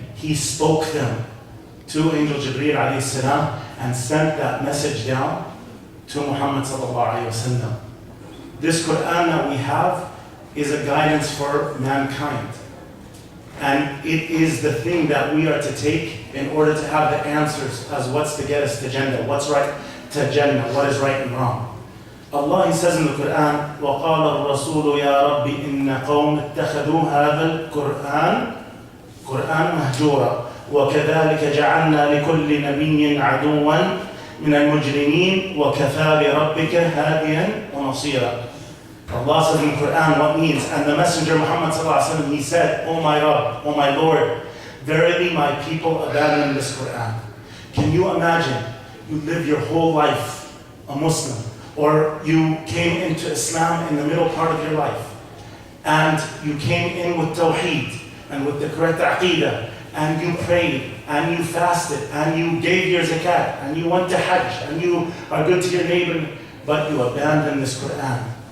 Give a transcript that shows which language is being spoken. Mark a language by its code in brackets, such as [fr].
[en] He spoke them to Angel Jibreel alayhi salam and sent that message down to Muhammad sallallahu alayhi wa sallam. This Quran that we have is a guidance for mankind. And it is the thing that we are to take in order to have the answers as what's to get us to Jannah, what's right to Jannah, what is right and wrong. Allah, He says in the Quran, [ar] وَقَالَ الرَّسُولُ يَا رَبِّ إِنَّ قَوْمِ اتَّخَذُوا هَذَا الْقُرْآنَ مَهْجُورًا وَكَذَلِكَ جَعَلْنَا لِكُلِّ نَبِيٍّ عَدُوًّا مِنَ الْمُجْرِمِينَ وَكَفَى بِرَبِّكَ هَادِيًا وَنَصِيرًا. [en] Allah says in the Quran what means, and the Messenger Muhammad sallallahu alaihi wasallam, he said, "O my Rabb, O my Lord, verily my people abandon this Quran." Can you imagine? You live your whole life a Muslim, or you came into Islam in the middle part of your life, and you came in with Tawheed and with the correct Aqidah, and you prayed, and you fasted, and you gave your zakat, and you went to Hajj, and you are good to your neighbor, but you abandon this Quran.